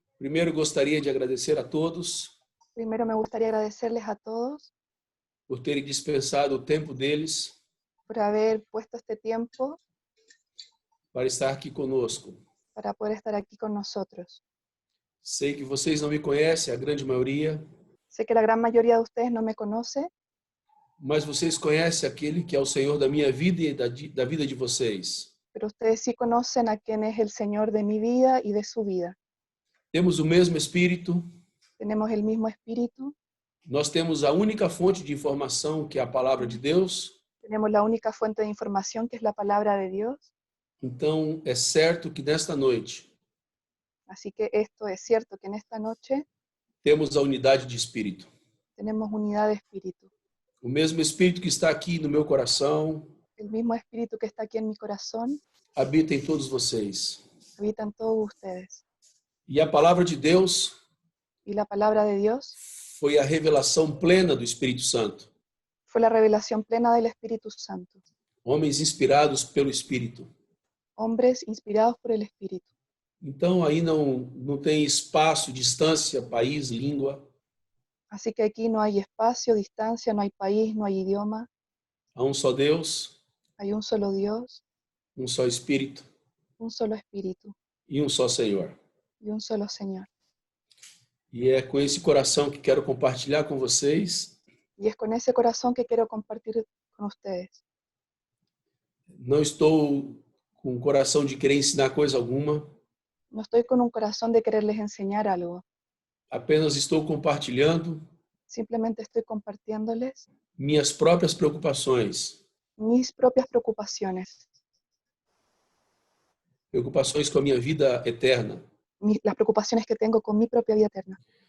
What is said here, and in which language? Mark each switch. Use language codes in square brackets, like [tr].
[pt] Primeiro gostaria de agradecer a todos [es] Primero me gustaría agradecerles a todos [pt] por terem dispensado o tempo deles [es] por haber puesto este tiempo [pt] para estar aqui conosco. [es] para poder estar aquí con nosotros. [pt] Sei que vocês não me conhecem, a grande maioria, [es] Sé que la gran mayoría de ustedes no me conoce, [pt] mas vocês conhecem aquele que é o Senhor da minha vida e da vida de vocês. [es] pero ustedes sí conocen a quien es el Señor de mi vida y de su vida. [pt] Temos o mesmo Espírito, [es] Tenemos el mismo espíritu, [pt] nós temos a única fonte de informação que é a palavra de Deus. [es] tenemos la única fuente de información que es la palabra de Dios. [pt] Então é certo que nesta noite [es] Así que esto es cierto, que en esta noche [pt] temos a unidade de Espírito. [es] tenemos unidad de espíritu. [pt] O mesmo Espírito que está aqui no meu coração [es] El mismo espíritu que está aquí en mi corazón [pt] habita em todos vocês. [es] habita en todos ustedes. [pt] E a palavra de Deus [es] Y la palabra de Dios [pt] foi a revelação plena do Espírito Santo. [es] fue la revelación plena del Espíritu Santo. [pt] Homens inspirados pelo Espírito. [es] Hombres inspirados por el Espíritu. [pt] Então aí não tem espaço, distância, país, língua. [es] Así que aquí no hay espacio, distancia, no hay país, no hay idioma. [pt] Há um só Deus, [es] Hay un solo Dios, [pt] um só Espírito [es] un solo Espíritu [pt] e um só Senhor. [es] y un solo Señor. [pt] E é com esse coração que quero compartilhar com vocês. [es] Y es con ese corazón que quiero compartir con ustedes. [pt] Não estou com o coração de querer ensinar coisa alguma. [es] No estoy con un corazón de quererles enseñar algo. [pt] Apenas estou compartilhando [es] Simplemente estoy compartiéndoles [pt] minhas próprias preocupações. [es] mis propias preocupaciones. [pt] Preocupações com a minha vida eterna. [es] Las preocupaciones que tengo con mi propia vida eterna.